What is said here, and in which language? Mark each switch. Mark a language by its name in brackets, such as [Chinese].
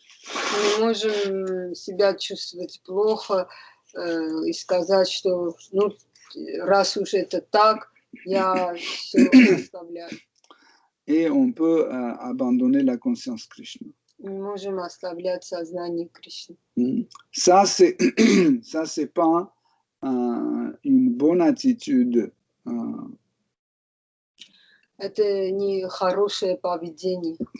[Russian] Мы можем себя чувствовать плохо и сказать, что ну, раз уж это так, я все оставляю. [French] Et on peut abandonner la conscience Krishna. [Russian] Мы можем оставлять сознание Кришны. [French] Ça, c'est pas une bonne attitude. [Russian] Это не хорошее поведение.